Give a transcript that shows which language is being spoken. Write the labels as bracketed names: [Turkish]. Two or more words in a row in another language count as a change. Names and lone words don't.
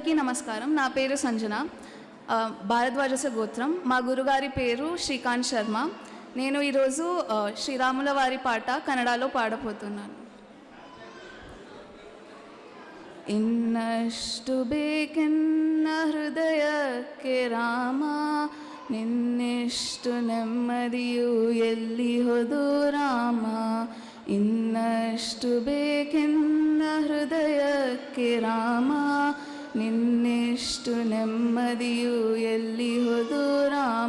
[Telugu] అందరికీ నమస్కారం. నా పేరు సంజన, భారద్వాజస గోత్రం. మా గురుగారి పేరు శ్రీకాంత్ శర్మ. నేను ఈరోజు శ్రీరాముల వారి పాట కన్నడలో పాడబోతున్నాను. [Kannada] ಇನ್ನಷ್ಟು ಬೇಕೆನ್ನ ಹೃದಯಕ್ಕೆ ರಾಮ, ನಿನ್ನೆಷ್ಟು ನೆಮ್ಮದಿಯು ಎಲ್ಲಿ ಹೋದು ರಾಮ. ಇನ್ನಷ್ಟು ಬೇಕೆನ್ನ ಹೃದಯಕ್ಕೆ ರಾಮ, ನಿನ್ನೆಷ್ಟು ನೆಮ್ಮದಿಯು ಎಲ್ಲಿ ಹೋದು ರಾಮ.